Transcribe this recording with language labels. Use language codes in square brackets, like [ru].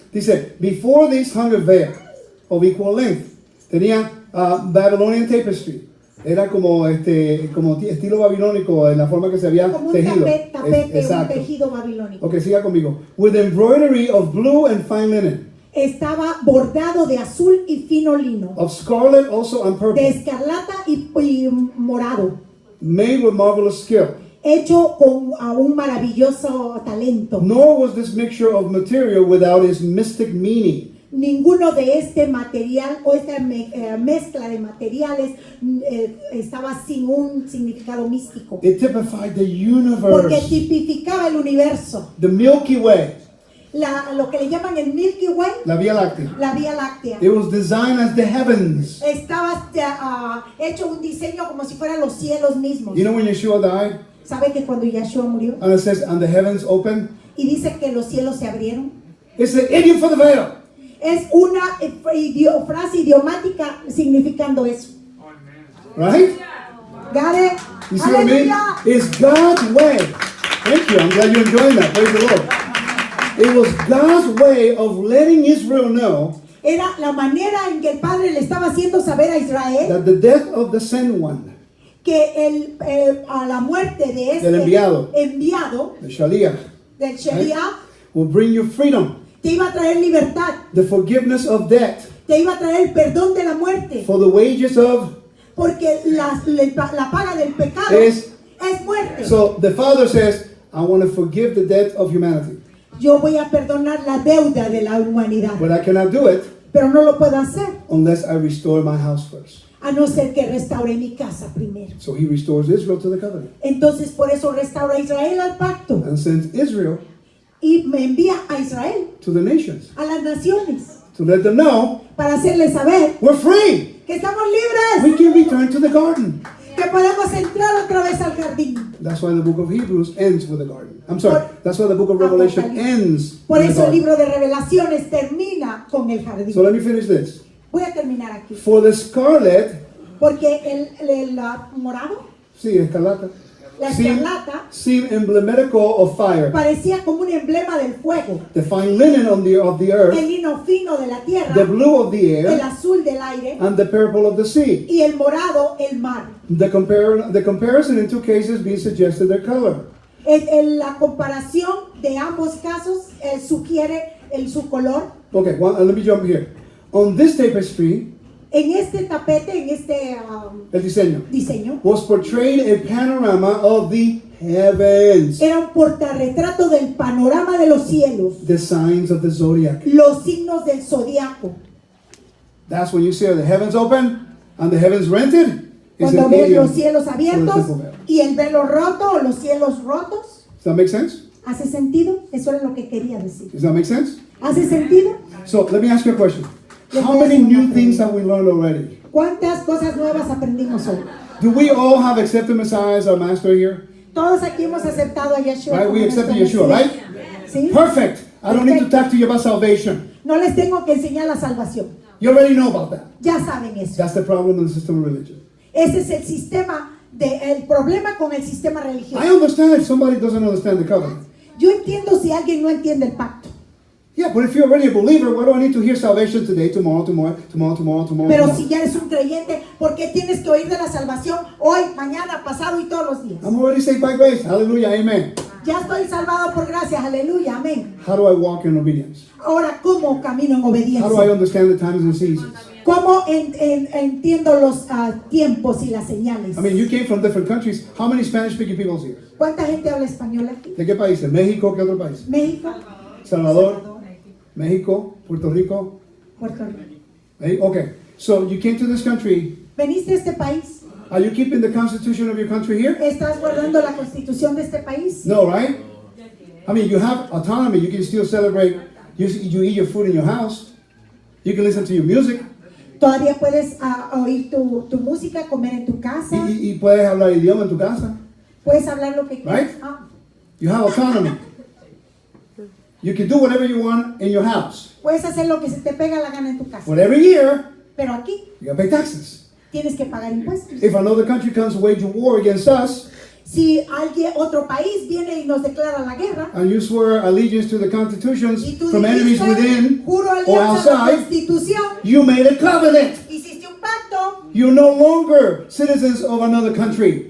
[en] Dice, before this hung a veil of equal length. [es] Tenía [en] Babylonian tapestry. [es] Era como estilo babilónico en la forma que se había Como un tejido. tapete, un Exacto. tejido babilónico. Ok, siga conmigo. [en] With embroidery of blue and fine linen, [es] Estaba bordado de azul y fino lino, [en] of scarlet also and [es] de [en] purple, [es] escarlata y morado, [en] made with marvelous skill. [es] hecho con un maravilloso talento. [en] Nor was this mixture of material without its mystic meaning. [es] Ninguno de este material o esta mezcla de materiales estaba sin un significado místico, [en] It typified the [es] porque [en] universe, [es] tipificaba el universo. [en] the Milky Way, [es] Lo que le llaman el Milky Way, la Vía Láctea. la Vía Láctea. [en] It was designed as the heavens. [es] Estaba hecho un diseño como si fueran los cielos mismos. [en] You know when Yeshua died, [es] ¿Sabe que cuando Yeshua murió [en] and it says, and the heavens opened? [es] y dice que los cielos se abrieron? [en] It's the idiom for the veil. [es] Es una frase idiomática significando eso. [en] Right? Got it? You see what I mean? [es] Aleluya. [en] It's God's way. Thank you. I'm glad you're enjoying that. Praise the Lord. It was God's way of letting Israel know [es] Era la manera en que el Padre le estaba haciendo saber a Israel [en] that the death of the sent one, [es] que a la muerte de este Del enviado. enviado, [en] the Shaliach, [es] del Shaliach, [en] will bring you freedom, [es] te iba a traer libertad, [en] the forgiveness of debt, [es] te iba a traer el perdón de la muerte, [en] for the wages of. [es] porque la paga del pecado Es- es muerte. [en] So the Father says, I want to forgive the debt of humanity, [es] Yo voy a perdonar la deuda de la humanidad, [en] but I cannot do it [es] pero no lo puedo hacer [en] unless I restore my house first. [es] a no ser que restaure mi casa primero. [en] So he restores Israel to the covenant [es] Entonces por eso restaura a Israel al pacto [en] and sends Israel [es] y me envía a Israel, [en] to the nations [es] a las naciones, [en] to let them know [es] para hacerles saber [en] we're free. [es] que estamos libres, [en] We can return to the garden. [es] que podemos entrar otra vez al jardín. [en] That's why the book of Hebrews ends with the garden. I'm sorry. [es] Por- [en] That's why the book of Revelation [es] Apocalipsis. [en] ends [es] Por [en] with the [es] eso el [en] garden. [es] libro de Revelaciones termina con el jardín. [en] So let me finish this. [es] Voy a terminar aquí. [en] For the scarlet, [es] Porque el morado, sí, escarlata, la [en] seem, [es] escarlata, [en] seem emblematical of fire. [es] parecía como un emblema del fuego. [en] The fine linen of the earth, [es] lino fino de la tierra, [en] the blue of the [es] el [en] air, [es] azul del aire [en] and the purple of the sea. [es] y el morado el mar. [en] The comparison in two cases being suggested their color. [es] La comparación de ambos casos sugiere su color. [en] Okay, let me jump here. On this tapestry, [es] En este tapete, en este el diseño, diseño, [en] was portrayed a panorama of the heavens, [es] era un portarretrato del panorama de los cielos, [en] the signs of the zodiac. [es] los signos del zodiaco. [en] That's when you see the heavens open and the heavens rented. It's [es] Cuando [en] an [es] ves [en] idiom [es] los cielos [en] for the [es] abiertos [en] temple veil. [es] y el velo roto o los cielos rotos, [en] Does that make sense? [es] ¿hace sentido? Eso es lo que quería decir. [en] Does that make sense? [es] ¿Hace sentido? [en] So let me ask you a question. How many new things have we learned already? [es] ¿Cuántas cosas nuevas aprendimos hoy? [en] Do we all have accepted Messiah as our master here? [es] Todos aquí hemos aceptado a Yeshua. [en] Right? [es] como [en] We accepted [es] nuestro [en] Yeshua, [es] Mesías. [en] right? [es] ¿Sí? [en] Perfect. I don't need to talk to you about salvation. [es] No les tengo que enseñar la salvación. [en] You already know about that. [es] Ya saben eso. [en] That's the problem in the system of religion. [es] Ese es el sistema, el problema con el sistema [en] I [es] religioso. [en] understand if somebody doesn't understand the covenant. [es] Yo entiendo si alguien no entiende el pacto. [en] Yeah, but if you're already a believer, why do I need to hear salvation today, tomorrow? [es] Pero si ya eres un creyente, ¿por qué tienes que oír de la salvación hoy, mañana, pasado y todos los días? [en] I'm already saved by grace. Hallelujah. Amen. [es] Ya estoy salvado por gracia, aleluya, amén. [en] How do I walk in obedience? [es] Ahora, ¿cómo camino en [en] How do I [es] obediencia? [en] understand the times and seasons? [es] ¿Cómo entiendo los tiempos y las señales? [en] I mean, you came from different countries. How many Spanish-speaking people here? [es] ¿Cuánta gente habla español aquí? ¿De qué países? ¿México? ¿Qué otro país? México, Salvador, México, Puerto Rico. Puerto Rico. [en] Okay, so you came to this country [es] ¿Veniste a este país? [en] Are you keeping the constitution of your country here? [es] ¿Estás guardando la constitución de este país? [en] No, right? I mean, you have autonomy. You can still celebrate. You eat your food in your house. You can listen to your music. [es] Todavía puedes oír tu música, comer en tu casa, Y puedes hablar idioma en tu casa. puedes hablar lo que quieras. [en] Right? You have autonomy. You can do whatever you want in your house. [es] Puedes hacer lo que se te pega la gana en tu casa. [en] But every year, [es] Pero aquí [en] you gotta pay taxes. [es] tienes que pagar impuestos. [en] If another country comes to wage a war against us, [es] Si otro país viene y nos declara la guerra, [en] and you swear allegiance to the constitutions [es] y tú [en] from enemies [es] dijiste, [en] within [es] juro [en] or [es] alianza a la [en] outside, [es] Constitución, [en] you made a covenant. [es] hiciste un pacto, [en] You're no longer citizens of another country.